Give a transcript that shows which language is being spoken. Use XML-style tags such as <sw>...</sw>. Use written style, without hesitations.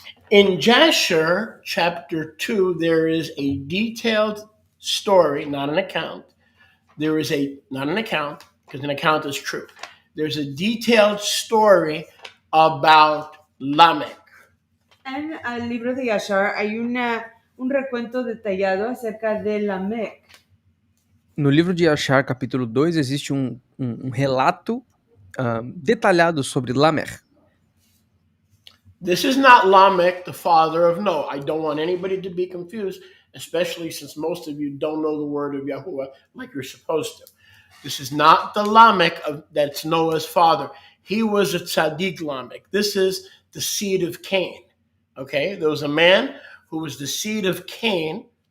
<en>In Jasher, chapter 2, there is a detailed story, not an account. Not an account, because an account is true. There's a detailed story about Lamech.</en> <es>En el libro de Yashar hay un recuento detallado acerca de Lamech.</es> <pt>No livro de Yashar, capítulo 2, existe um relato detalhado sobre Lamech.</pt> <en>This is not Lamech, the father of Noah. I don't want anybody to be confused. especially since most of you don't know the word of Yahuwah like you're supposed to. This is not the Lamech that's Noah's father. He was a tzaddik Lamech. This is the seed of Cain. Okay, there was a man who was the seed of Cain.</en>